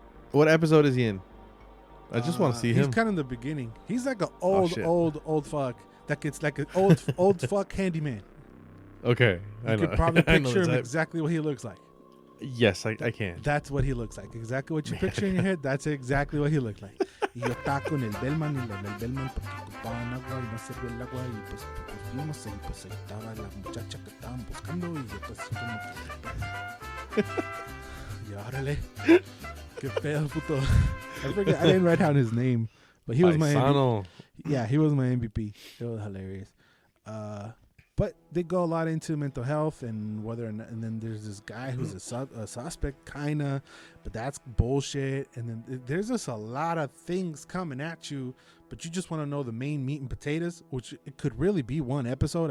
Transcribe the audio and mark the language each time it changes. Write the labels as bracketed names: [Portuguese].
[English] What episode is he in? I just want to see him. He's kind of in the beginning. He's like an old fuck that gets like an old fuck handyman. Okay, you could probably picture him exactly what he looks like. Yes, I can. That's what he looks like. Exactly what you picture in your head. That's exactly what he looked like. [Spanish] Y yo estaba con el bellman y el bellman porque ocupaban agua y no servía el agua y pues fuimos y pues ahí estaba la muchacha que estaban buscando y yo pues como y órale, qué pedo puto. [English] I forget. I didn't write down his name, but he was my MVP. Yeah, he was my MVP. It was hilarious. But they go a lot into mental health and whether or not, and then there's this guy who's a suspect, kinda, but that's bullshit. And then there's just a lot of things coming at you, but you just want to know the main meat and potatoes, which it could really be one episode.